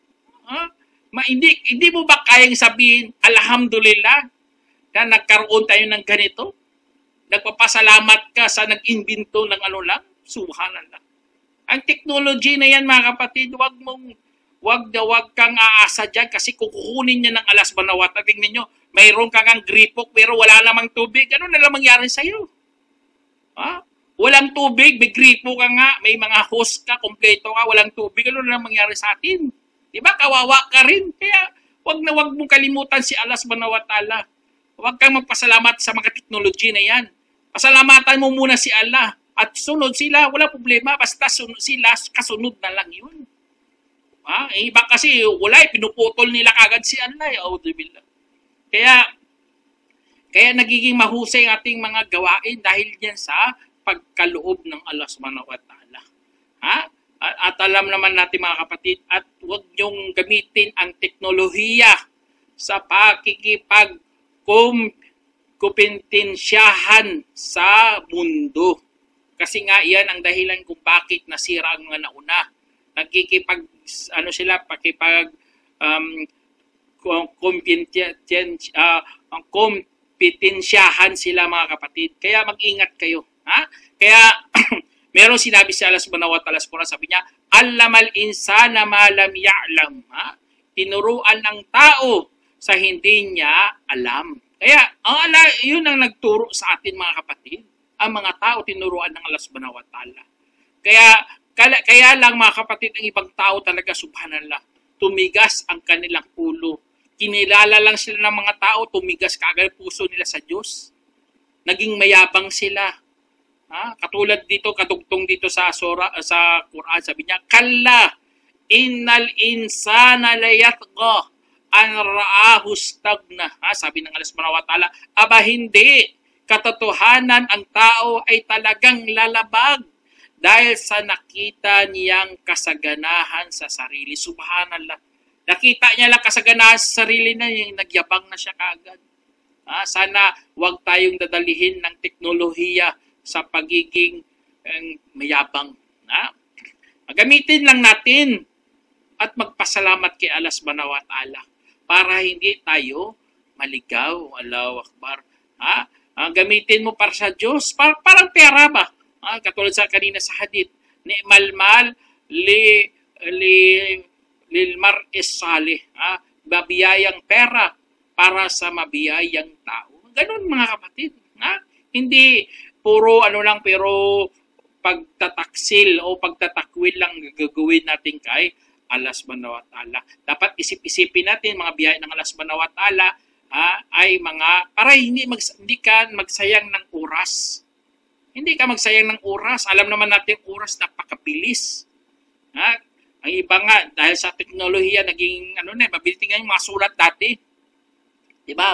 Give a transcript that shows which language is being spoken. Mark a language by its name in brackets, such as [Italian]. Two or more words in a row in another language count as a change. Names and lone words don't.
[Filipino] Hindi mo ba kayang sabihin, alhamdulillah, na nagkaroon tayo ng ganito? Nagpapasalamat ka sa nag-invento ng ano lang? Subhanallah. Ang technology na yan, mga kapatid, wag kang aasa dyan kasi kukunin niya ng Allah [Arabic] سبحانه وتعالى. [Filipino] Tingnan nyo, mayroon kang ang gripok pero wala namang tubig. Ano na lang mangyari sa'yo? Walang tubig, may gripo ka nga, may mga hose ka, kompleto ka, walang tubig. Ano na lang mangyari sa atin? Diba? Kawawa ka rin. Kaya wag mong kalimutan si Allah [Arabic] سبحانه وتعالى. [Filipino] Huwag kang magpasalamat sa mga technology na yan. Pasalamatan mo muna si Allah. At sunod sila, wala problema. Basta sunod sila, kasunod na lang yun. Iba kasi, wala, pinuputol nila kagad si Allah. Auzubillah. Kaya nagiging mahusay ang ating mga gawain dahil yan sa pagkaloob ng Allah [Arabic] سبحانه وتعالى. [Filipino] Ha? At alam naman natin mga kapatid, at huwag niyong gamitin ang teknolohiya sa pakikipagkumpetensyahan sa mundo. Kasi nga iyan ang dahilan kung bakit nasira ang mga nauna. Kompetensyahan sila mga kapatid. Kaya mag-ingat kayo. Ha? Kaya meron sinabi si Allah [Arabic] سبحانه وتعالى [Filipino] sa Quran, sabi niya, [Arabic] علم الإنسان ما لم يعلم. [Filipino] Tinuruan ng tao sa hindi niya alam. Kaya yun ang nagturo sa atin mga kapatid. Ang mga tao tinuruan ng Allah [Arabic] سبحانه وتعالى. [Filipino] Kaya lang mga kapatid, ang ibang tao talaga, subhanallah, tumigas ang kanilang ulo. Kinilala lang sila ng mga tao, tumigas kaagad puso nila sa Diyos. Naging mayabang sila. Katulad dito, kadugtong dito sa Quran, sabi niya, [Arabic] كلا إن الإنسان ليطغى أن رآه استغنى. [Filipino] Sabi ng Allah [Arabic] سبحانه وتعالى, [Filipino] aba hindi, katotohanan ang tao ay talagang lalabag dahil sa nakita niyang kasaganahan sa sarili. Subhanallah. Nakita niya lang kasaganahan sa sarili na yung nagyabang na siya kaagad. Sana wag tayong dadalihin ng teknolohiya sa pagiging mayabang. Gamitin lang natin at magpasalamat kay Allah [Arabic] سبحانه وتعالى [Filipino] para hindi tayo maligaw. [Arabic] الله أكبر. [Filipino] Gamitin mo para sa Diyos. Parang pera ba? Katulad sa kanina sa hadith. [Arabic] نعم المال للمرء الصالح. [Filipino] Mabiyayang pera para sa mabiyayang tao. Ganun mga kapatid. Hindi puro pero pagtataksil o pagtatakwil lang gagawin natin kay Allah [Arabic] سبحانه وتعالى. [Filipino] Dapat isip-isipin natin mga biyaya ng Allah [Arabic] سبحانه وتعالى [Filipino] ay mga, para hindi ka magsayang ng oras. Hindi ka magsayang ng oras. Alam naman natin oras napakabilis. Ang iba nga, dahil sa teknolohiya, naging, mabilis nga yung mga sulat dati. Diba?